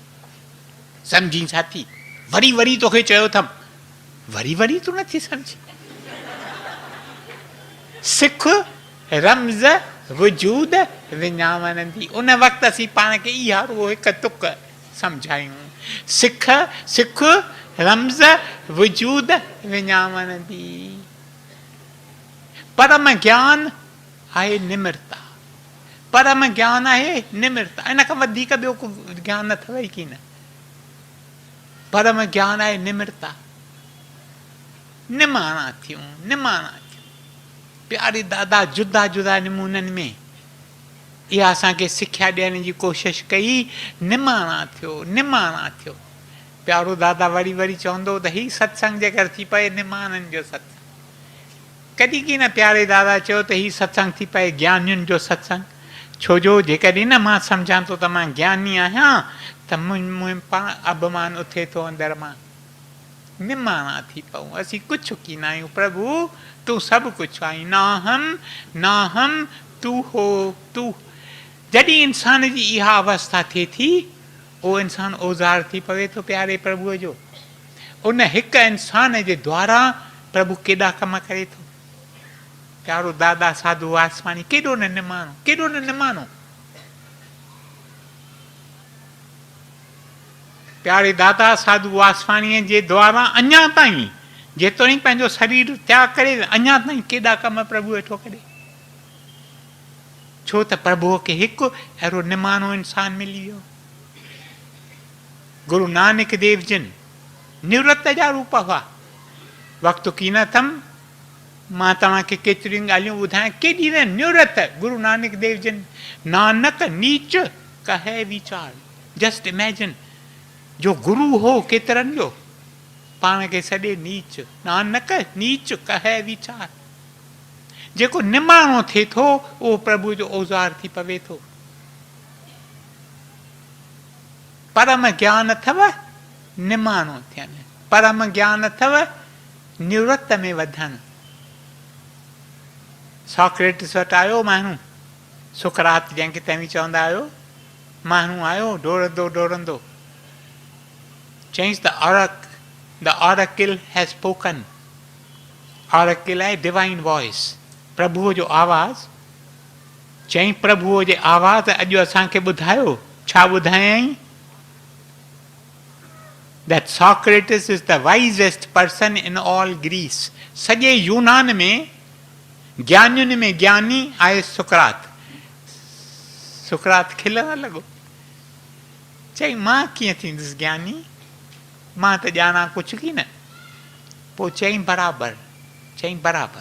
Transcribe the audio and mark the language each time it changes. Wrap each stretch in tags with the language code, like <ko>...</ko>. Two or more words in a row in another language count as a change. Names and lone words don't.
<sd>सम्झी साथी, वरी वरी तोखे चयो अथमि, वरी वरी तूं नथी सम्झी। सिख रम्ज़ वजूद विञावनंदी। उन वक़्तु असीं पाण खे इहा रुगो हिकु तुक सम्झायूं, सिख सिख रम्ज़ वजूद विञावनंदी। परम ज्ञान आहे निमिरता, परम ज्ञान आहे निमिरता। इन खां वधीक ॿियो को ज्ञान अथव ई की न। परम ज्ञान आहे निमिरता, निमाणा थियूं, निमाणा थियूं। प्यारे दादा जुदा जुदा नमूननि में इहा असांखे सिख्या ॾियण जी कोशिशि कई, निमाणा थियो, निमाणा थियो। प्यारो दादा वरी वरी चवंदो त हीउ सत्संग जेकर थी पए निमाणनि जो सत्संग। कॾहिं की न प्यारे दादा चयो त हीउ सत्संग थी पए ज्ञानियुनि जो सत्संग। छो जो जेकॾहिं न मां सम्झां थो त मां ज्ञानी आहियां त पाण अभिमान उथे थो अंदरि मां, निमाणा थी पऊं। असीं कुझु की न आहियूं प्रभु, तूं सभु कुझु आहीं।</sd> <hi>नाहम नाहम तू हो तू।</hi> <sd>जॾहिं इंसान जी इहा अवस्था थिए थी, उहो इंसान औज़ार थी पवे थो प्यारे प्रभुअ जो। उन हिकु इंसान जे द्वारा प्रभु केॾा कम करे थो। प्यारो दादा साधू वासवाणी केॾो न निमाणो, केॾो न निमाणो। प्यारे दादा साधू वासवाणीअ जे द्वारा अञा ताईं जेतोणीकि पंहिंजो शरीर त्याग करे अञा ताईं केॾा कम प्रभु वेठो करे। छो त प्रभुअ खे हिकु अहिड़ो निमाणो इंसान मिली वियो। गुरु नानक देव जिन निवृत जा रूप हुआ। वक़्तु की न अथमि, मां तव्हांखे केतिरियूं ॻाल्हियूं ॿुधायां। केॾी न निवृत गुरु नानक देव जिन।</sd> <pa>ਨਾਨਕ ਨੀਚ ਕਹੇ ਵੀਚਾਰ।</pa> <en>just imagine,</en> <sd>जो गुरु हो केतिरनि जो, पाण खे सॼे नीच।</sd> <pa>ਨਾਨਕ ਨੀਚ ਕਹੇ ਵੀਚਾਰ।</pa> <sd>जेको निमाणो थिए थो उहो प्रभु जो औज़ार थी पवे थो। परम ज्ञान अथव निमाणो थियनि, परम ज्ञान अथव निवृत में वधनि। सॉक्रेटिस वटि आयो माण्हू, सुकरात जंहिंखे तव्हीं चवंदा आहियो, माण्हू आयो डोड़ंदो डोड़ंदो, चईंसि</sd> <en>the oracle has spoken.</en> <sd>oracle आहे</sd> <en>divine voice,</en> <sd>प्रभुअ जो आवाज़। चईं प्रभुअ जे आवाज़ अॼु असांखे ॿुधायो। छा ॿुधायईं?</sd> <en>that Socrates is the wisest person in all Greece.</en> <sd>सॼे यूनान में ज्ञानियुनि में ज्ञानी आहे सुकरात। सुकरात खिलण लॻो, चई मां कीअं थींदुसि ज्ञानी, मां त ॼाणा कुझु की न। पोइ चईं बराबरि, चईं बराबरि।</sd>